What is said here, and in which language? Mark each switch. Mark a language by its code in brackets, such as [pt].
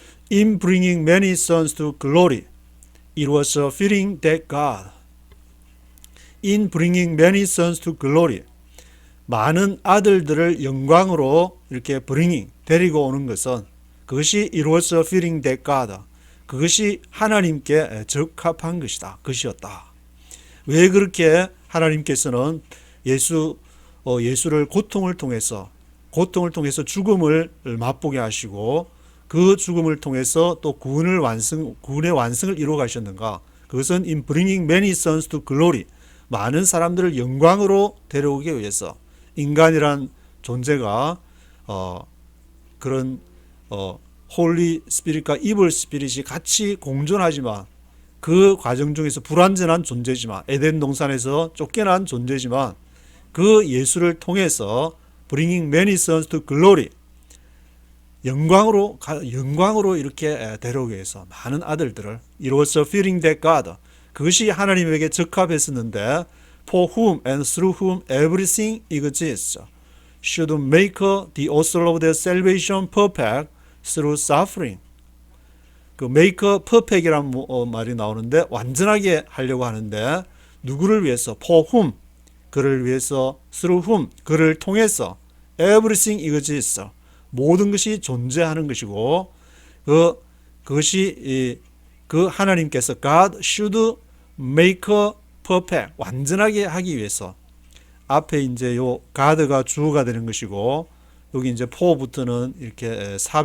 [en] In bringing many sons to glory, it was fitting that God, in bringing many sons to glory, [ko] 많은 아들들을 영광으로 이렇게 [en] bringing, [ko] 데리고 오는 것은, 그것이 [en] it was fitting that God, [ko] 그것이 하나님께 적합한 것이다, 것이었다. 왜 그렇게 하나님께서는 예수를 고통을 통해서 죽음을 맛보게 하시고, 그 죽음을 통해서 또 구원의 완성을 이루어 가셨는가? 그것은 [en] in bringing many sons to glory, [ko] 많은 사람들을 영광으로 데려오기 위해서. 인간이란 존재가 그런 홀리 스피릿과 이블 스피릿이 같이 공존하지만, 그 과정 중에서 불완전한 존재지만, 에덴 동산에서 쫓겨난 존재지만, 그 예수를 통해서 [en] bringing many sons to glory, [ko] 영광으로 이렇게 데려오기 위해서 많은 아들들을, [en] it was fitting that God, [ko] 그것이 하나님에게 적합했었는데, [en] for whom and through whom everything exists, should make the author of their salvation perfect through suffering. [ko] 그 make perfect이라는 말이 나오는데 완전하게 하려고 하는데 누구를 위해서? [en] for whom, [ko] 그를 위해서, [en] through whom, [ko] 그를 통해서, [en] everything exists, [ko] 모든 것이 존재하는 것이고 그것이 그 하나님께서 [en] God should make perfect, [ko] 완전하게 하기 위해서 앞에 이제 요 God가 주어가 되는 것이고 여기 이제 for부터는 이렇게